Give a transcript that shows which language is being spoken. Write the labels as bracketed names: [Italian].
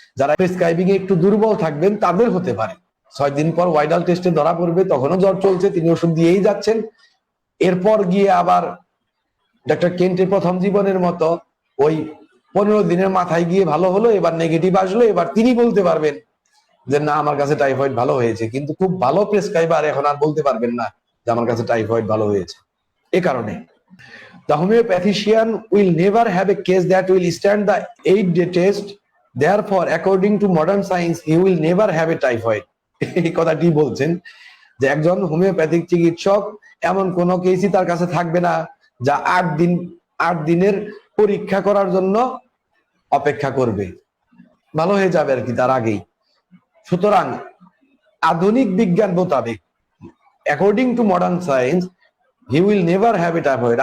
[Bangla] যারা প্রেসক্রাইবিং এ একটু দুর্বল থাকবেন তাদের হতে পারে, 6 দিন পর ওয়াইডাল টেস্টে ধরা পড়বে, তখনও জ্বর চলছে, তিনি ওষুধ দিয়েই যাচ্ছেন, এরপর গিয়ে আবার ডক্টর কেন্টের প্রথম জীবনের মতো ওই 15 দিনের মাথায় গিয়ে ভালো হলো, এবার নেগেটিভ আসলো, এবার তিনি বলতে পারবেন যে না আমার কাছে টাইফয়েড ভালো হয়েছে, কিন্তু খুব ভালো প্রেসক্রাইবার এখন আর বলতে পারবেন না যে আমার কাছে টাইফয়েড ভালো হয়েছে। এ কারণে [English] the homeopathician will never have a case that will stand the 8-day test, therefore according to modern science he will never have a typhoid। [Bangla] এই কথাটি বলছেন যে একজন হোমিওপ্যাথিক চিকিৎসক এমন কোন কেসই তার কাছে থাকবে না যা 8 দিনের পরীক্ষা করার জন্য অপেক্ষা করবে, ভালো হয়ে যাবে আর কি তার আগেই। সুতরাং আধুনিক বিজ্ঞান মোতাবেক, [English] According to modern science, he will never have a typhoid.